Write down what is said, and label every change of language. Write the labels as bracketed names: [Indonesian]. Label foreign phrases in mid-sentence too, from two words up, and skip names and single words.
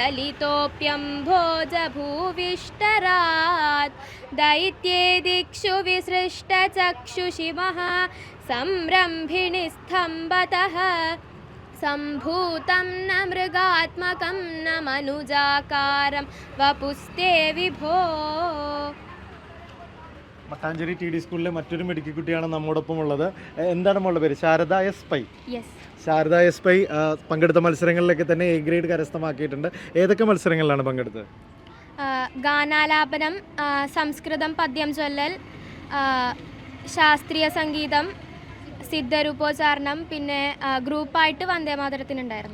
[Sanskrit] चलितोऽप्यम्भोजभूविष्टरात् दैत्ये दिक्षु विसृष्टचक्षुषिमः संरम्भिणिस्तम्भतः सम्भूतं न मृगात्मकं न मनुजाकारं वपुस्ते विभो. [Malayalam] മട്ടാഞ്ചേരി ടി ഡി സ്കൂളിലെ മറ്റൊരു മിടുക്കി കുട്ടിയാണ് നമ്മോടൊപ്പം ഉള്ളത്. എന്താണ് മോളുടെ പേര്? ശാരദ എസ് പൈ. ശാരദ എസ് പൈ പങ്കെടുത്ത മത്സരങ്ങളിലൊക്കെ തന്നെ എ ഗ്രേഡ് കരസ്ഥമാക്കിയിട്ടുണ്ട്. ഏതൊക്കെ മത്സരങ്ങളിലാണ് പങ്കെടുത്തത്? ഗാനാലാപനം, സംസ്കൃതം പദ്യം ചൊല്ലൽ, ശാസ്ത്രീയ സംഗീതം, സിദ്ധരൂപോച്ചാരണം, പിന്നെ ഗ്രൂപ്പായിട്ട് വന്ദേമാതരത്തിനുണ്ടായിരുന്നു.